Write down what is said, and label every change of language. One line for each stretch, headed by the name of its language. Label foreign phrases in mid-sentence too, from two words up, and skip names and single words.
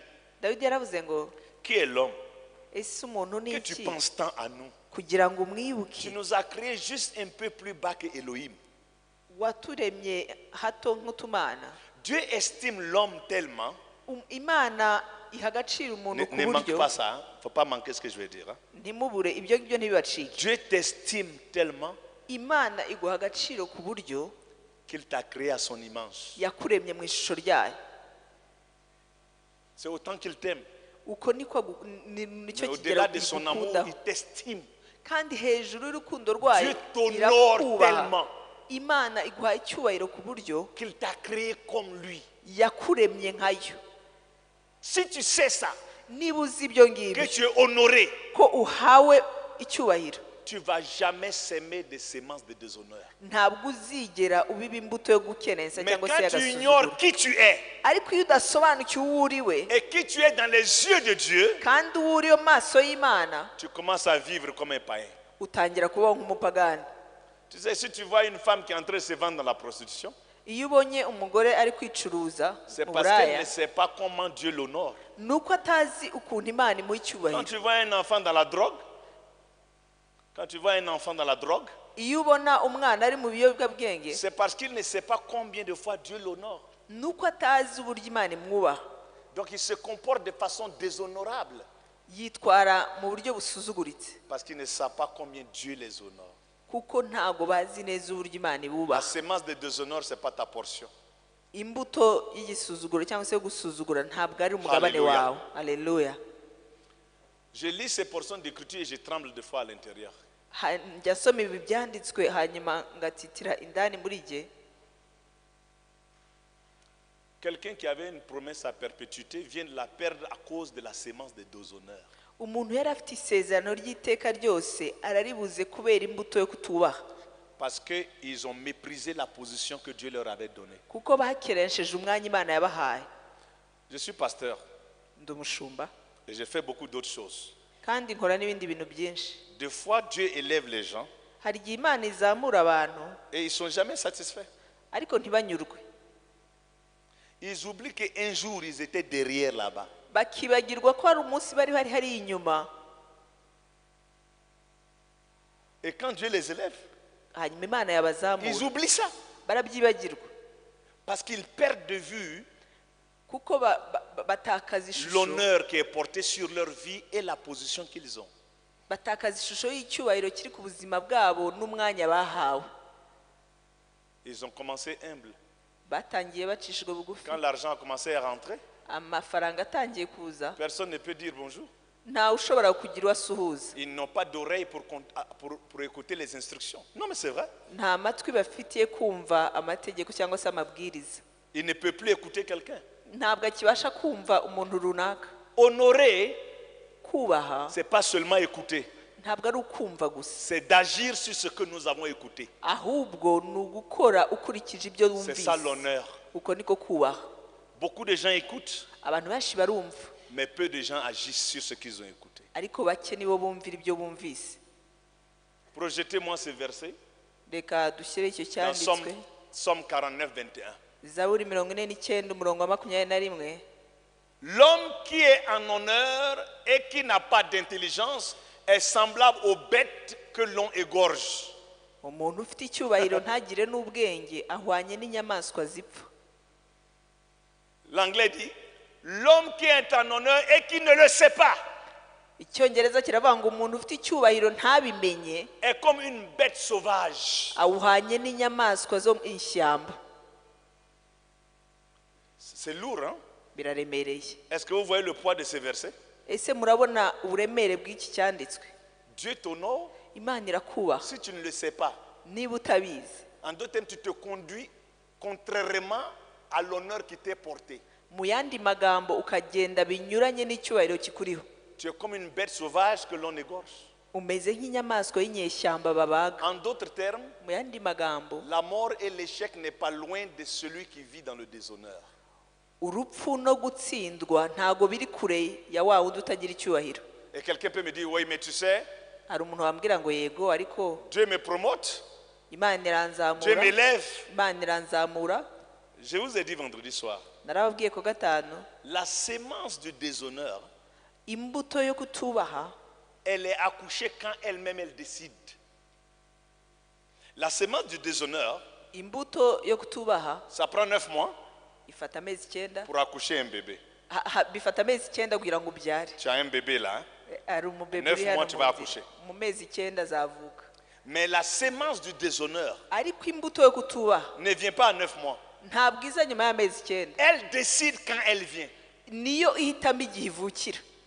Kinyarwanda: Dawidi yaravuze ngo,
French: qui est l'homme
Kinyarwanda: ese umuntu ni
French: que tu
Kinyarwanda: iki
French: penses tant à nous?
Kinyarwanda: kugira ngo
French: Tu
Kinyarwanda: umwibuke?
French: nous as créés juste un peu plus bas que Elohim.
Kinyarwanda: Waturemye hato nk'utumana.
French: Dieu estime l'homme tellement.
Kinyarwanda: Imana iha agaciro umuntu ku
French: Ne manque
Kinyarwanda: buryo,
French: pas ça, il ne faut pas manquer ce que je vais dire.
Kinyarwanda: ntimubure ibyo ngibyo ntibibacike.
French: Dieu t'estime tellement
Kinyarwanda: imana iguha agaciro ku buryo
French: qu'il t'a créé à son image.
Kinyarwanda: yakuremye mu ishusho ryayo.
French: C'est autant qu'il t'aime.
Kinyarwanda: Uko nicyo
French: Mais
Kinyarwanda: kigero
French: au-delà de son amour,
Kinyarwanda: igukundaho.
French: il t'estime.
Kinyarwanda: Kandi hejuru y'urukundo rwayo
French: Dieu t'honore
Kinyarwanda: irakubaha.
French: tellement
Kinyarwanda: Imana iguha icyubahiro ku buryo
French: qu'il t'a créé comme lui.
Kinyarwanda: yakuremye nkayo.
French: Si tu sais ça,
Kinyarwanda: Niba uzi ibyo
French: que
Kinyarwanda: ngibyo
French: tu es honoré,
Kinyarwanda: ko uhawe icyubahiro,
French: tu ne vas jamais s'aimer des semences de déshonneur.
Kinyarwanda: ntabwo uzigera ubiba imbuto yo gukerensa
French: Mais
Kinyarwanda: cyangwa se
French: quand tu
Kinyarwanda: y'agasuzuguro.
French: ignores qui tu es
Kinyarwanda: Ariko iyo udasobanukiwe uwo uri we
French: et qui tu es dans les yeux de Dieu,
Kinyarwanda: kandi uwo uri mu maso y'Imana,
French: tu commences à vivre comme un païen.
Kinyarwanda: utangira kubaho nk'umupagani.
French: Tu sais, si tu vois une femme qui est en train de se vendre dans la prostitution,
Kinyarwanda: Iyo ubonye umugore ari kwicuruza
French: c'est
Kinyarwanda: mu
French: parce qu'elle
Kinyarwanda: buraya,
French: ne sait pas comment Dieu l'honore.
Kinyarwanda: ni uko atazi ukuntu Imana imuha
French: Quand
Kinyarwanda: icyubahiro.
French: tu vois un enfant dans la drogue, quand tu vois un enfant dans la drogue,
Kinyarwanda: Iyo ubona umwana ari mu biyobyabwenge,
French: c'est parce qu'il ne sait pas combien de fois Dieu l'honore.
Kinyarwanda: ni uko atazi uburyo Imana imwubaha.
French: Donc il se comporte de façon déshonorable
Kinyarwanda: Yitwara mu buryo busuzuguritse
French: parce qu'il ne sait pas combien Dieu les honore.
Kinyarwanda: kuko ntago bazi neza uburyo Imana
French: La
Kinyarwanda: ibubaha.
French: semence de déshonneur, ce n'est pas ta portion.
Kinyarwanda: Imbuto y'igisuzuguro cyangwa se yo gusuzugura ntabwo ari umugabane
French: Hallelujah.
Kinyarwanda: wawe. Haleluya.
French: Je lis ces portions d'écriture et je tremble de fois à l'intérieur.
Kinyarwanda: Njya nsoma ibi byanditswe hanyuma ngatitira indani muri jye.
French: Quelqu'un qui avait une promesse à perpétuité vient de la perdre à cause de la sémence de déshonneur.
Kinyarwanda: Umuntu yari afite isezerano ry'iteka ryose araribuze kubera imbuto yo kutubaha,
French: Parce qu'ils ont méprisé la position que Dieu leur avait donnée.
Kinyarwanda: kuko bakerensheje umwanya Imana yabahaye.
French: Je suis pasteur
Kinyarwanda: Ndi umushumba
French: et j'ai fait beaucoup d'autres choses.
Kinyarwanda: kandi nkora n'ibindi bintu byinshi.
French: Des fois, Dieu élève les gens
Kinyarwanda: Hari igihe Imana izamura abantu
French: et ils ne sont jamais satisfaits.
Kinyarwanda: ariko ntibanyurwe,
French: Ils oublient qu'un jour, ils étaient derrière là-bas.
Kinyarwanda: bakibagirwa ko hari umunsi bari hari inyuma.
French: Et quand Dieu les élève,
Kinyarwanda: Hanyuma Imana
French: ils
Kinyarwanda: yabazamura,
French: oublient ça.
Kinyarwanda: barabyibagirwa
French: Parce qu'ils perdent de vue
Kinyarwanda: kuko batakaza ishusho,
French: l'honneur qui est porté sur leur vie et la position qu'ils ont.
Kinyarwanda: batakaza ishusho y'icyubahiro kiri ku buzima bwabo n'umwanya bahawe.
French: Ils ont commencé humbles.
Kinyarwanda: Batangiye bacishijwe bugufi,
French: Quand l'argent a commencé à rentrer,
Kinyarwanda: amafaranga atangiye kuza,
French: personne ne peut dire bonjour.
Kinyarwanda: ntawe ushobora kugira uwo asuhuza.
French: Ils n'ont pas d'oreille pour écouter les instructions. Non, mais c'est vrai.
Kinyarwanda: Nta matwi bafitiye kumva amategeko cyangwa se amabwiriza.
French: Ils ne peuvent plus écouter quelqu'un.
Kinyarwanda: Ntabwo akibasha kumva umuntu runaka.
French: Honorer,
Kinyarwanda: Kubaha
French: ce n'est pas seulement écouter,
Kinyarwanda: ntabwo ari ukumva gusa,
French: c'est d'agir sur ce que nous avons écouté.
Kinyarwanda: ahubwo ni ugukora ukurikije ibyo
French: C'est ça
Kinyarwanda: wumvise.
French: l'honneur.
Kinyarwanda: Uko niko kubaha.
French: Beaucoup de gens écoutent,
Kinyarwanda: Abantu benshi barumva
French: mais peu de gens agissent sur ce qu'ils ont écouté.
Kinyarwanda: ariko bake nibo bumvira ibyo bumvise.
French: Projetez-moi ce verset
Kinyarwanda: Reka dushyire icyo
French: dans
Kinyarwanda: cyanditswe,
French: Somme 49, 21.
Kinyarwanda: Zaburi 49 umurongo wa 21.
French: L'homme qui est en honneur et qui n'a pas d'intelligence est semblable aux bêtes que l'on égorge.
Kinyarwanda: Umuntu ufite icyubahiro ntagire n'ubwenge ahwanye n'inyamaswa zipfa.
French: L'anglais dit, l'homme qui est en honneur et qui ne le sait pas
Kinyarwanda: Icyongereza kiravuga ngo umuntu ufite icyubahiro ntabimenye
French: est comme une bête sauvage.
Kinyarwanda: awuhanye n'inyamaswa zo mu ishyamba.
French: C'est lourd, hein?
Kinyarwanda: Biraremereye.
French: Est-ce que vous voyez le poids de ces versets?
Kinyarwanda: Ese murabona uburemere bw'iki cyanditswe?
French: Dieu t'honore
Kinyarwanda: Imana irakubaha
French: si tu ne le sais pas.
Kinyarwanda: niba utabizi.
French: En d'autres termes, tu te conduis contrairement à l'honneur qui t'est porté.
Kinyarwanda: Mu yandi magambo ukagenda binyuranye n'icyubahiro kikuriho.
French: Tu es comme une bête sauvage que l'on égorge.
Kinyarwanda: Umeze nk'inyamaswa y'inyeshyamba babaga.
French: En d'autres termes,
Kinyarwanda: Mu yandi magambo,
French: la mort et l'échec n'est pas loin de celui qui vit dans le déshonneur.
Kinyarwanda: urupfu no gutsindwa ntago biri kure ya wa wundi utagira icyubahiro.
French: Et quelqu'un peut me dire, oui, mais tu sais,
Kinyarwanda: Hari umuntu wambwira ngo yego ariko
French: Dieu me promote,
Kinyarwanda: Imana
French: Dieu
Kinyarwanda: iranzamura,
French: m'élève.
Kinyarwanda: Imana iranzamura.
French: Je vous ai dit vendredi soir,
Kinyarwanda: Narababwiye ko gatanu,
French: la sémence du déshonneur,
Kinyarwanda: imbuto yo kutubaha
French: elle est accouchée quand elle-même elle décide. La sémence du déshonneur,
Kinyarwanda: imbuto yo kutubaha
French: ça prend 9 mois
Kinyarwanda: ifata amezi 9,
French: pour accoucher un bébé.
Kinyarwanda: bifata amezi 9 kugira ngo ubyare.
French: Tu as un bébé là, hein?
Kinyarwanda: Hari umubebe
French: 9
Kinyarwanda: uri hano
French: mois, tu
Kinyarwanda: mu
French: vas
Kinyarwanda: nzira.
French: accoucher.
Kinyarwanda: Mu mezi 9 azavuka.
French: Mais la sémence du déshonneur
Kinyarwanda: ariko imbuto yo kutubaha
French: ne vient pas à 9 mois.
Kinyarwanda: ntabwo iza nyuma y'amezi 9.
French: Elle décide quand elle vient.
Kinyarwanda: niyo ihitamo igihe ivukira.